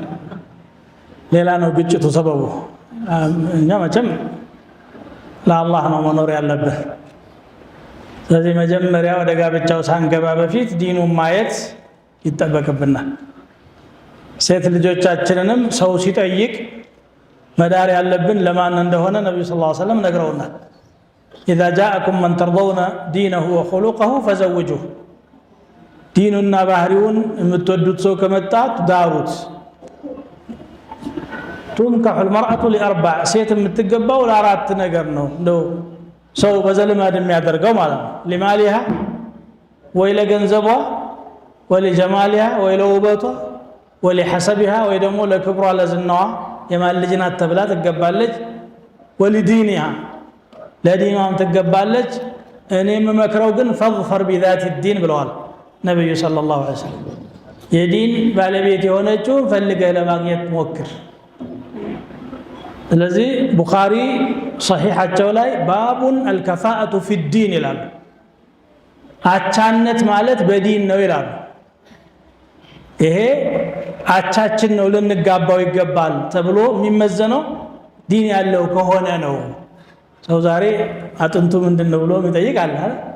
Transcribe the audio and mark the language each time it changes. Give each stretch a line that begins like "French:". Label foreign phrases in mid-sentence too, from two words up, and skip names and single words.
Amharic: ሌላ ነው ግጭቱ ሰበቡ። እኛ መቼም ለአላህ ነው መኖር ያለብን። ስለዚህ መጀመሪያ ወደ ጋብቻው ሳንገባ በፊት ዲኑን ማየት ይጠበቅብናል። ሴት ልጆቻችንንም ሰው ሲጠይቅ መዳር ያለብን ለማን እንደሆነ ነብዩ
Arabic: صلى الله عليه وسلم
Amharic: ነግረውናል።
Arabic: إذا جاءكم من ترضون دينه وخلقه فزوجوه
Amharic: ዲኑና ባህሪውን የምትወዱት ሰው ከመጣ ዳሩት
Arabic: تنكح المرأة لأربع
Amharic: ሴት የምትገባው ለአራት ነገር ነው እንደው ሰው በዘልማድ የሚያደርገው ማለት ነው لمالها ወይ ለገንዘቧ ወይ ለጀማሊها ወይ ለውበቷ ወይ ለሐሰብها ወይ ደግሞ ለክብሯ ለዝናዋ የማን ልጅ ናት ተብላ ትገባለች ولدينها ለዲኗም ትገባለች እኔም መክረው ግን
Arabic: فظفر بذات الدين
Amharic: ብለዋል ነብዩ
Arabic: صلى الله عليه وسلم
Amharic: የዲን ባለቤት የሆነችው ፈልገህ ለማግኘት ሞክር ስለዚህ ቡኻሪ ሶሒሐቸው ላይ ባቡን
Arabic: الكفاءة في الدين
Amharic: ይላል አቻነት ማለት በዲን ነው ይላል ይሄ አቻችን ነው ልንጋባው ይገባል ተብሎ የሚመዘነው ዲን ያለው ከሆነ ነው ሰው ዛሬ አጥንቱ ምንድነው ብሎ ይጠይቃል አይደል